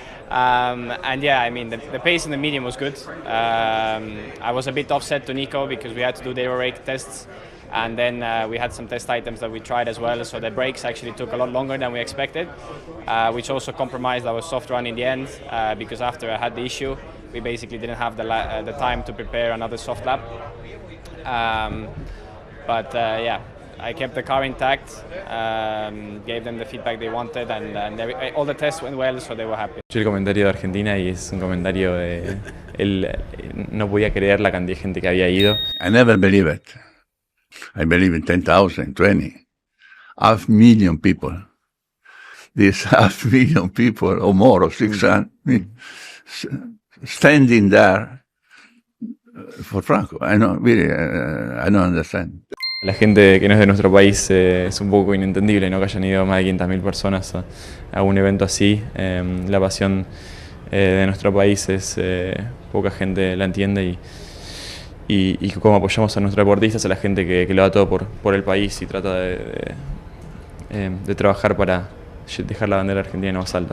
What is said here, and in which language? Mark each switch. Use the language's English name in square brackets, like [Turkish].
[English] And yeah, I mean, the pace in the medium was good. I was a bit offset to Nico because we had to do the aero rake tests, and then we had some test items that we tried as well, so the brakes actually took a lot longer than we expected, which also compromised our soft run in the end, because after I had the issue, we basically didn't have the time to prepare another soft lap. But yeah, I kept the car intact, gave them the feedback they wanted, and all the tests went well, so they were happy. [Spanish] Escuché el comentario de Argentina y es un comentario de él no podía creer la cantidad de gente que había ido. [English] I never believe it. I believe in 10,000, 20, 500,000 people. These 500,000 people or more, or 600, standing there for Franco. I don't really, I don't understand. [Spanish] La gente que no es de nuestro país es un poco inentendible, ¿no? Que hayan ido más de 500.000 personas a un evento así. La pasión de nuestro país es poca gente la entiende y cómo apoyamos a nuestros deportistas, a la gente que lo da todo por el país y trata de trabajar para dejar la bandera argentina más alta.